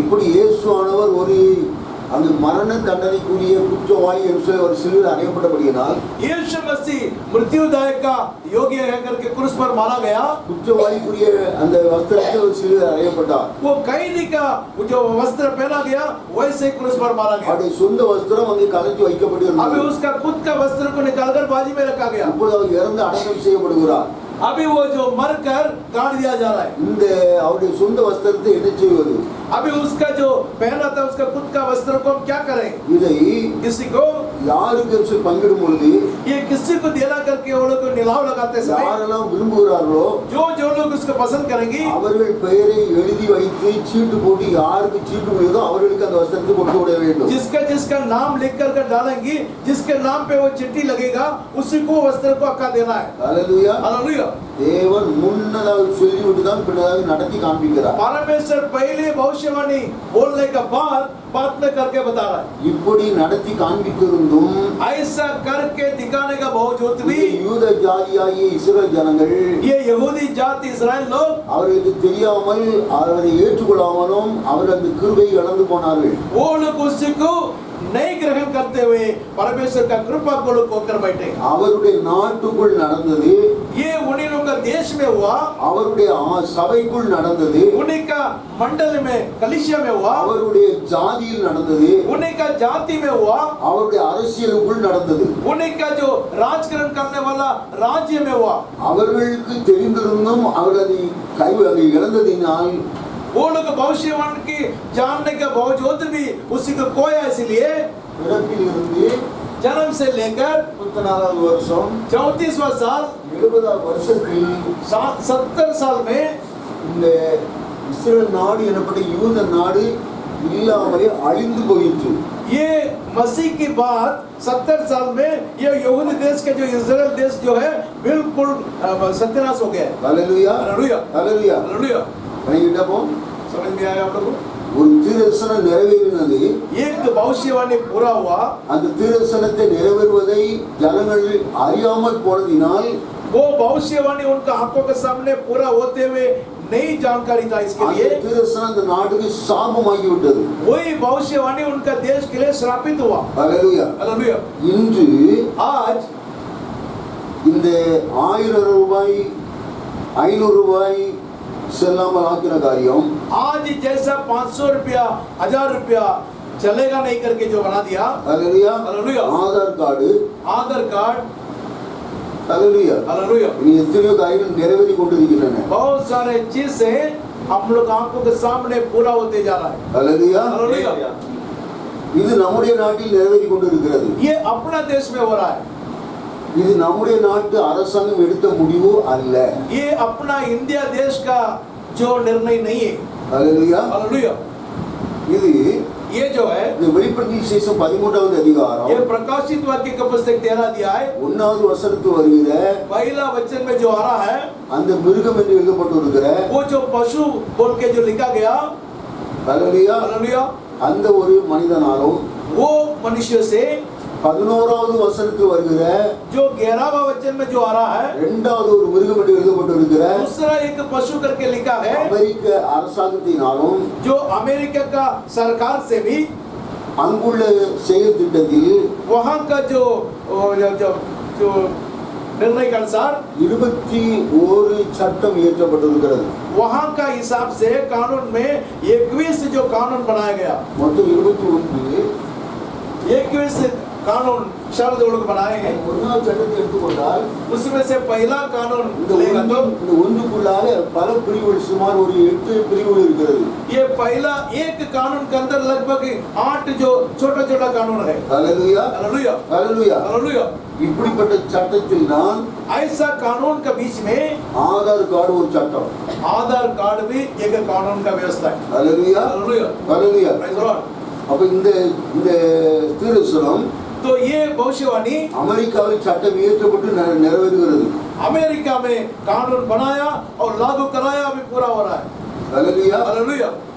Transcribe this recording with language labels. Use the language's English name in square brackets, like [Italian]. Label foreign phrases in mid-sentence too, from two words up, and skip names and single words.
[Tamil] இப்படி இயேசுவானவர் ஒரு அந்த மரண தண்டனைக்குரிய குற்றவாளி என்று சொல்லி ஒரு சிலுவையில் அறையப்பட்டபடியினால் [Hindi] यीशु मसीह मृत्युदायक का योग्य है करके क्रूस पर मारा गया। [Tamil] குற்றவாளிக்குரிய அந்த வஸ்திரத்தை ஒரு சிலுவையில் அறையப்பட்டார்। [Hindi] वो कैदी का जो वस्त्र पहना गया वैसे क्रूस पर मारा गया। [Tamil] அவருடைய சொந்த வஸ்திரம் அங்கே கலட்டி வைக்கப்பட்டிருந்தது। [Hindi] अभी उसका खुद का वस्त्र को निकालकर बाजी में रखा गया। [Tamil] இப்பொழுது அவர் இறந்து அடக்கம் செய்யப்படுகிறார்। [Hindi] अभी वो जो मरकर गाड़ दिया जा रहा है। [Tamil] இந்த அவருடைய சொந்த வஸ்திரத்தை என்ன செய்வது? [Hindi] अभी उसका जो पहना था उसका खुद का वस्त्र को हम क्या करें? [Tamil] இதை [Hindi] किसी को [Tamil] யாருக்கு பங்கிடும் பொழுது [Hindi] ये किसी को देना करके वो लोग निलाव लगाते समय [Tamil] யாரெல்லாம் விரும்புகிறார்களோ [Hindi] जो लोग उसको पसंद करेंगे [Tamil] அவர்கள் பெயரை எழுதி வைத்து சீட்டு போட்டு யாருக்கு சீட்டு முடியுதோ அவர்களுக்கு அந்த வஸ்திரத்தை கொடுத்து விட வேண்டும்। [Hindi] जिसका नाम लिख कर डालेंगे, जिसके नाम पे वो चिट्ठी लगेगा उसी को वस्त्र को अक्का देना है। हालेलुया हालेलुया। [Tamil] தேவன் முன்னதாக சொல்லிவிட்டு தான் பின்னதாக நடத்தி காண்பிக்கிறார்। [Hindi] परमेश्वर पहले भविष्यवाणी बोलने के बाद में करके बता रहा है। [Tamil] இப்படி நடத்தி காண்பித்திருந்தும் [Hindi] ऐसा करके दिखाने का बावजूद भी [Tamil] யூத ஜாதியாகிய இஸ்ரவேல் ஜனங்கள் [Hindi] ये यहूदी जाति इस्राएल लोग [Tamil] அவர்களுக்கு தெரியாமல் அவரை ஏற்றுக்கொள்ளாமலும் அவர் அந்த கிருபையை இழந்து போனார்கள்। [Hindi] वो लोग उसी को नहीं ग्रहण करते हुए परमेश्वर का कृपा को लोग होकर बैठे। [Tamil] அவருடைய நாட்டுக்குள் நடந்தது, [Hindi] ये उन्हीं लोगों का देश में हुआ, [Tamil] அவருடைய சபைக்குள் நடந்தது, [Hindi] उन्हीं का मंडल में कलीसिया में हुआ, [Tamil] அவருடைய ஜாதியில் நடந்தது, [Hindi] उन्हीं का जाति में हुआ, [Tamil] அவருடைய அரசியலுக்குள் நடந்தது, [Hindi] उन्हीं का जो राजकरण करने वाला राज्य में हुआ। [Tamil] அவர்களுக்கு தெரிந்திருந்தும் அவர்கள் அதை இழந்ததினால் [Hindi] वो लोग भविष्यवाणी की जानने के बावजूद भी उसी को खोया। इसलिए [Tamil] பிறப்பிலிருந்து [Hindi] जन्म से लेकर [Tamil] 34வது வருஷம் [Hindi] 34वां साल [Tamil] 70வது வருஷத்தில் [Hindi] 70 साल में [Tamil] இந்த இஸ்ரேல் நாடு எனப்பட்ட யூத நாடு இல்லாமலே அழிந்து போயிற்று। [Hindi] ये मसीह की बात 70 साल में ये यहूदी देश के जो इस्राएल देश जो है बिल्कुल सत्यानाश हो गया है। हालेलुया हालेलुया हालेलुया हालेलुया। [Tamil] பண்ணிட்டோம்। [Hindi] समझ में आया आप लोगों को? [Tamil] ஒரு தீர்க்கதரிசனம் நிறைவேறினது। [Hindi] एक भविष्यवाणी पूरा हुआ। [Tamil] அந்த தீர்க்கதரிசனத்தை நிறைவேறுவதை ஜனங்கள் அறியாமல் போனதினால் [Hindi] वो भविष्यवाणी उनका आंखों के सामने पूरा होते हुए नई जानकारी था। इसके [Tamil] அந்த [Hindi] लिए [Tamil] தீர்க்கதரிசனம் அந்த நாட்டுக்கு சாபமாகி விட்டது। [Hindi] वही भविष्यवाणी उनका देश के लिए श्रापित हुआ। हालेलुया हालेलुया। [Tamil] இன்று [Hindi] आज [Tamil] இந்த 1000 ரூபாய் 500 ரூபாய் செல்லாமல் ஆக்கின காரியம் [Hindi] आज जैसा 500 रुपया 1000 रुपया चलेगा नहीं करके जो बना दिया। हालेलुया हालेलुया। [Tamil] ஆதார் கார்டு [Hindi] आधार कार्ड। हालेलुया हालेलुया। [Tamil] இனி எத்தனையோ காரியங்கள் நிறைவேறி கொண்டிருக்கின்றன। [Hindi] बहुत सारे चीजें हम लोग आंखों के सामने पूरा होते जा रहा है। हालेलुया हालेलुया। [Tamil] இது நம்முடைய நாட்டில் நிறைவேறி கொண்டிருக்கிறது। [Hindi] ये अपना देश में हो रहा है। [Tamil] இது நம்முடைய நாட்டு அரசாங்கம் எடுத்த முடிவு அல்ல। [Hindi] ये अपना इंडिया देश का जो निर्णय नहीं है। हालेलुया हालेलुया। [Tamil] இது [Hindi] ये जो है [Tamil] இந்த வெளிப்படுத்தின விசேஷம் 13வது அதிகாரம் [Hindi] ये प्रकाशित वाक्य का पुस्तक 13 अध्याय [Tamil] 1வது வசனத்து வருகிற [Hindi] पहला वचन में जो आ रहा है [Tamil] அந்த மிருகம் என்று எழுதப்பட்டிருக்கிற [Hindi] वो जो पशु बोल के जो लिखा गया। हालेलुया हालेलुया। [Tamil] அந்த ஒரு மனிதனாலும் [Hindi] वो मनुष्य से [Tamil] 11வது வசனத்தில் வருகிற [Hindi] जो 11वां वचन में जो आ रहा है [Tamil] 2வது ஒரு மிருகம் என்று எழுதப்பட்டிருக்கிற [Hindi] दूसरा एक पशु करके लिखा है [Tamil] அமெரிக்க அரசாங்கத்தினாலும் [Hindi] जो अमेरिका का सरकार से भी [Tamil] அங்குள்ள செயல் திட்டத்தில் [Hindi] वहां का जो जो जो निर्णय के अनुसार [Tamil] 21 சட்டம் இயற்றப்பட்டிருக்கிறது. [Hindi] वहाँ का हिसाब से कानून में 21 जो कानून बनाया गया, [Tamil] மொத்தம் 21 [Hindi] 21 कानून शब्द लोग बनाए हैं. [Tamil] ஒன்றாவது சட்டத்தை எடுத்துக்கொண்டால் [Hindi] उसमें से पहला कानून [Tamil] இந்த [Hindi] लेगा तो [Tamil] ஒன்றுக்குள்ளாக பல பிரிவுகள், சுமார் ஒரு 8 பிரிவுகள் இருக்கிறது. [Hindi] ये पहला एक कानून के अंदर लगभग 8 जो छोटा छोटा कानून है. [Tamil] ஹல்லேலூயா, [Hindi] हालेलुया [Tamil] ஹல்லேலூயா. [Hindi] हालेलुया. [Tamil] இப்படிப்பட்ட சட்டத்தில் தான் [Hindi] ऐसा कानून के बीच में [Tamil] ஆதார் கார்டு ஒரு சட்டம். [Hindi] आधार कार्ड भी एक कानून का व्यवस्था है. [Tamil] ஹல்லேலூயா, [Hindi] हालेलुया. [Tamil] ஹல்லேலூயா. [English] Praise the Lord. [Tamil] அப்ப இந்த தீர்க்கதரிசனம் [Hindi] तो ये भविष्यवाणी [Tamil] அமெரிக்காவில் சட்டம் இயற்றப்பட்டு நிறைவேறுகிறது. [Hindi] अमेरिका में कानून बनाया और लागू कराया, अभी पूरा हो रहा है. [Tamil] ஹல்லேலூயா, [Hindi] हालेलुया.